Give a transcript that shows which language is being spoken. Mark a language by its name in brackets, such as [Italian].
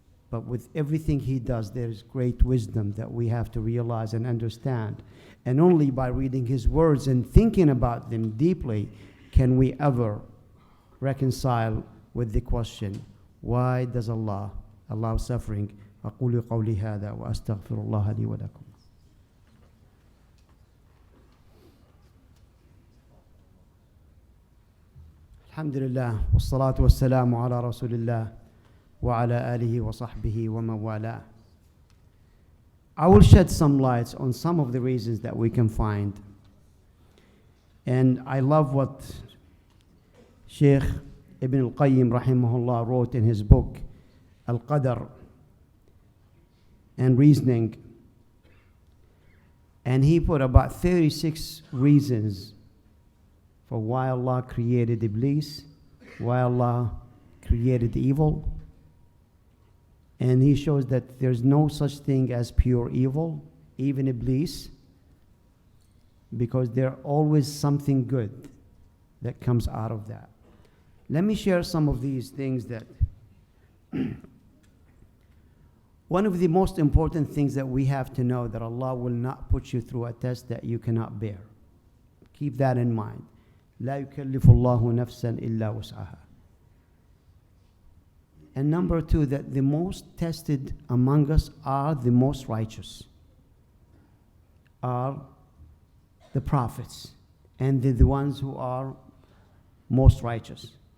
[English] But with everything He does, there is great wisdom that we have to realize and understand. And only by reading His words and thinking about them deeply can we ever reconcile with the question, Why does Allah allow suffering? [Arabic] أقول قولي هذا وأستغفر الله لي ولكم. الحمد لله والصلاة والسلام على رسول الله وعلى آله وصحبه ومن والاه. [English] I will shed some lights on some of the reasons that we can find. And I love what Shaykh Ibn al-Qayyim rahimahullah wrote in his book Al-Qadr and Reasoning. And he put about 36 reasons for why Allah created Iblis, why Allah created evil. And he shows that there's no such thing as pure evil, even Iblis, because there's always something good that comes out of that. Let me share some of these things that one of the most important things that we have to know, that Allah will not put you through a test that you cannot bear. Keep that in mind. [Arabic] لا يكلف الله نفسا إلا وسعها. [English] And number two, that the most tested among us are the most righteous, are the prophets, and the ones who are most righteous.